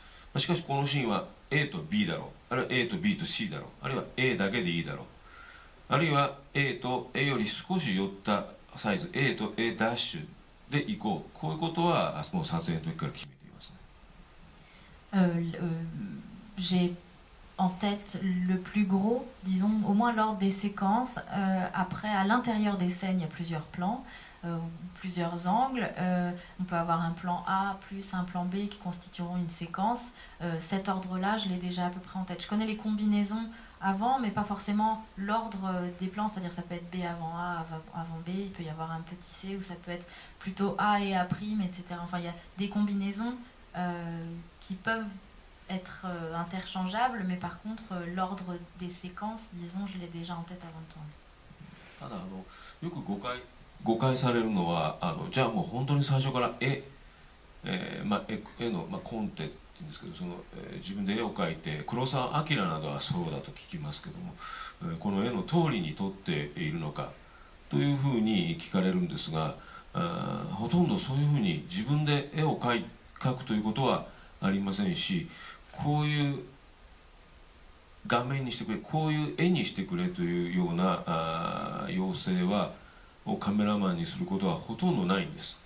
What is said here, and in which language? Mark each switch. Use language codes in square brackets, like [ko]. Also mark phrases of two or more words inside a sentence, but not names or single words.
[ja] しかしこのシーンは A と B だろう、あるいは A と B と C だろう、あるいは A だけでいいだろう、あるいは A と A より少し寄ったサイズ A と A ダッシュでいこう、こういうことはもう撮影の時から決めていますね。 [fr] J'ai en tête le plus gros, disons, au moins lors des séquences. Après, à l'intérieur des scènes, il y a plusieurs plans, plusieurs angles. On peut avoir un plan A plus un plan B qui constitueront une séquence. Cet ordre-là, je l'ai déjà à peu près en tête. Je connais les combinaisons avant, mais pas forcément l'ordre des plans, c'est-à-dire ça peut être B avant A, avant B, il peut y avoir un petit C, ou ça peut être plutôt A et A', etc. Enfin, il y a des combinaisons qui peuvent être interchangeables, mais par contre, l'ordre des séquences, disons, je l'ai déjà en tête avant de tourner. [ja] ただよく誤解されるのはじゃあもう本当に最初から絵の、コンテって言うんですけど自分で絵を描いて黒澤明などはそうだと聞きますけども、この絵の通りに撮っているのかというふうに聞かれるんですが、ほとんどそういうふうに自分で絵を描くということはありませんし、こういう画面にしてくれ、こういう絵にしてくれというような要請をカメラマンにすることはほとんどないんです。